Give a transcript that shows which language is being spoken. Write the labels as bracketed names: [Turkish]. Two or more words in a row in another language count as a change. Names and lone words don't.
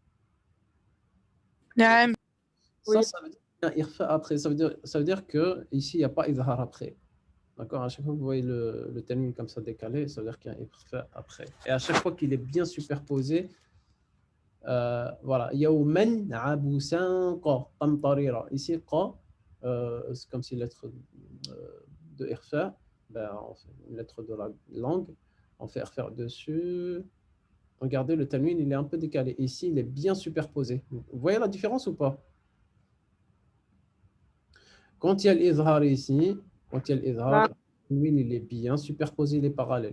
[Arabic] نعم. [French] Oui. Ça veut dire qu'il y a un irfa après. Ça veut dire que ici il n'y a pas idhar après. D'accord? À chaque fois que vous voyez le tanwin comme ça décalé, ça veut dire qu'il y a un irfa après. Et à chaque fois qu'il est bien superposé, voilà. [Arabic] يوما عبوسا ق قمطريرا. [French] Ici, qa, c'est comme si lettre de irfa, ben, on fait une lettre de la langue, on fait irfa dessus. Regardez, le tanwin, il est un peu décalé. Ici, il est bien superposé. Vous voyez la différence ou pas? Quand il y a l'izhar ici, quand il y a l'izhar, le tanwin, il est bien superposé, il est parallèle.